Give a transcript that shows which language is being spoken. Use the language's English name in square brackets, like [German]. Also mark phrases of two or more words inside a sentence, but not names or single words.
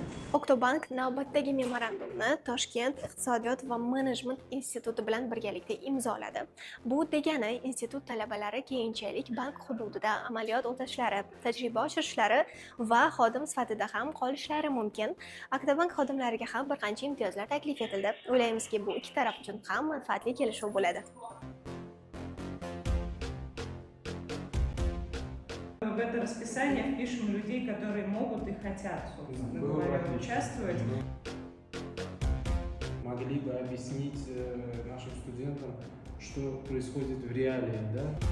[Uzbek] Oktobank navbatdagi memorandumni Toshkent iqtisodiyot va menejment instituti bilan birgalikda imzoladi. Bu degani institut talabalari keyinchalik bank hududida amaliyot o'tashlari, tajriba oshirishlari va xodim sifatida ham qolishlari mumkin. Aktobank xodimlariga ham bir qancha imtiyozlar taklif etildi. O'ylaymizki, bu ikki taraf uchun ham manfaatli kelishuv bo'ladi. [Russian] В это расписание впишем людей, которые могут и хотят, собственно Было бы говоря, отлично. участвовать. Могли бы объяснить нашим студентам, что происходит в реалиях, да?